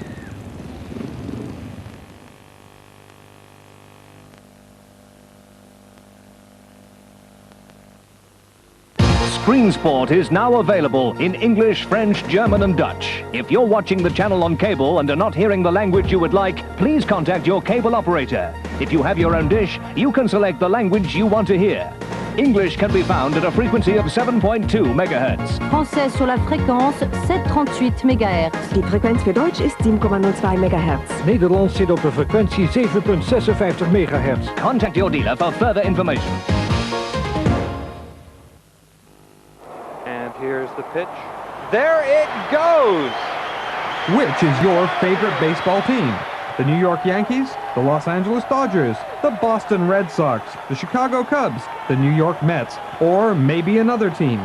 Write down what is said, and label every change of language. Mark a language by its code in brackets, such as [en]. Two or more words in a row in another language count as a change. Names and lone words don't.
[en] Screen Sport is now available in English, French, German and Dutch. If you're watching the channel on cable and are not hearing the language you would like, please contact your cable operator. If you have your own dish, you can select the language you want to hear. English can be found at a frequency of 7.2 MHz. [fr] Français sur la fréquence 738 MHz. [nl] Die frequentie voor Duits is 10,02 MHz. Nederlands zit op de frequentie 7,56 MHz. [en] Contact your dealer for further information. And here's the pitch. There it goes! Which is your favorite baseball team? The New York Yankees, the Los Angeles Dodgers, the Boston Red Sox, the Chicago Cubs, the New York Mets, or maybe another team.